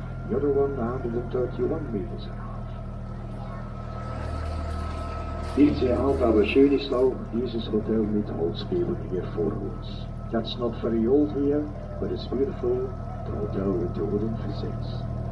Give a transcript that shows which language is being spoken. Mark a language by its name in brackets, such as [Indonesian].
[English] The other one 131 meters and a half. [German] Nicht sehr alt, aber schön ist auch dieses Hotel mit Holzböden hier vor uns. [English] That's not very old here, but it's beautiful. The hotel with the wooden facades.